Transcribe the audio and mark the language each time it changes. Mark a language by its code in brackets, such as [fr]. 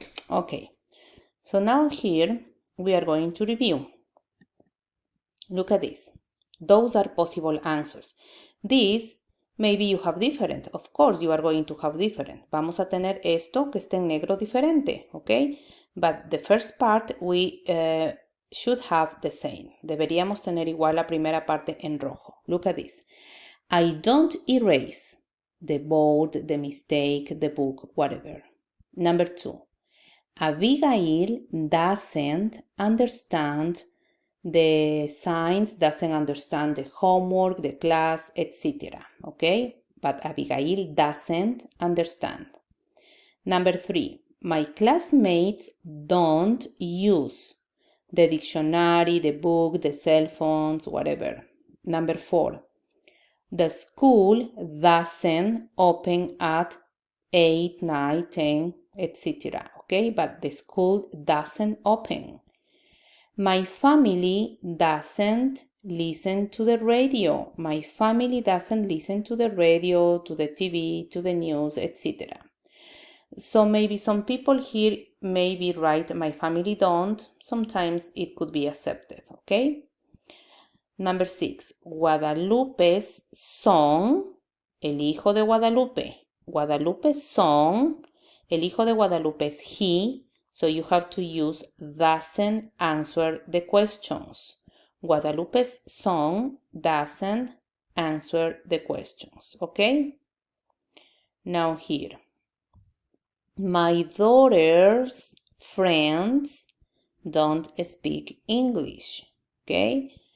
[en] Okay, so now here we are going to review. Look at this. Those are possible answers. These, maybe you have different. Of course, you are going to have different. [es] Vamos a tener esto que está en negro diferente, okay? [en] But the first part we should have the same. [es] Deberíamos tener igual la primera parte en rojo. [en] Look at this. I don't erase the board, the mistake, the book, whatever. Number 2. Abigail doesn't understand the signs, doesn't understand the homework, the class, etc. Okay? But Abigail doesn't understand. Number 3, my classmates don't use the dictionary, the book, the cell phones, whatever. Number 4, the school doesn't open at 8, 9, 10, etc. Okay? But the school doesn't open. My family doesn't listen to the radio. My family doesn't listen to the radio, to the TV, to the news, etc. So maybe some people here maybe write my family don't. Sometimes it could be accepted, okay? Number 6, Guadalupe's son, [es] el hijo de Guadalupe. [en] Guadalupe's son, [es] el hijo de Guadalupe es he. [en] So you have to use doesn't answer the questions. Guadalupe's son doesn't answer the questions, okay? Now here. My daughter's friends don't speak English, okay?